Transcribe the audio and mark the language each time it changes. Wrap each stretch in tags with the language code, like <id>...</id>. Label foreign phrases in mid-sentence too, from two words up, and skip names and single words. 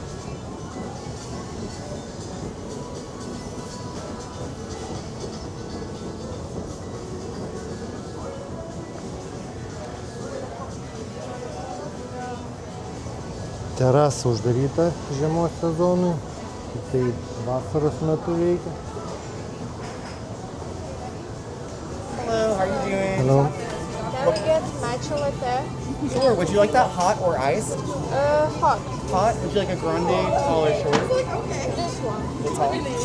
<lt>Terasa uždaryta žiemos sezonui, tik tai vasaros metu veikia.</lt> <en>Hello, how are you doing? Hello. Can we get matcha latte? Sure. Would you like that hot or iced? Hot. Hot? Would you like a grande, tall, or short? This one. The tall.</en>